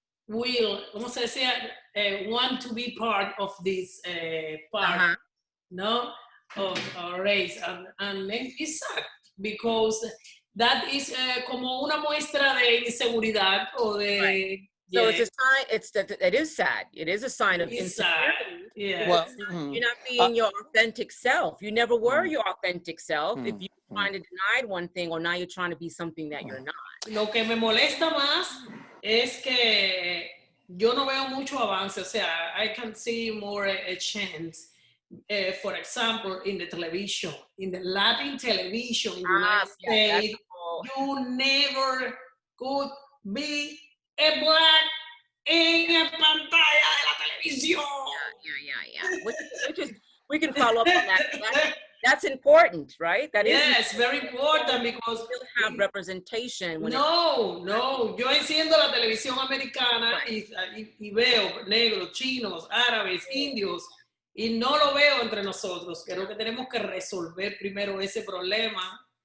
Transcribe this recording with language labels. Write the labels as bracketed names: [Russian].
[English] want to be part of this part, no, of our race, and it's sad because that is [Spanish] como una muestra de inseguridad o de. [English] Right. So it's a sign. It is sad. It is a sign of insecurity. Yeah. Well, you're not being your authentic self. You never were your authentic self. If you're trying to deny one thing, or now you're trying to be something that you're not. [Spanish] Lo que me molesta más es que yo no veo mucho avance. O sea, [English] I can see more a chance. For example, in the television, in the Latin television in the United States, you never could be a Black [Spanish] en la pantalla de la televisión. [English] Yeah. We can follow up on that. That's important, right? That is very important because we still have representation. No. [Spanish] Yo enciendo la televisión americana y veo negros, chinos, árabes, indios. Y no lo veo entre nosotros. Creo que tenemos que resolver primero ese problema.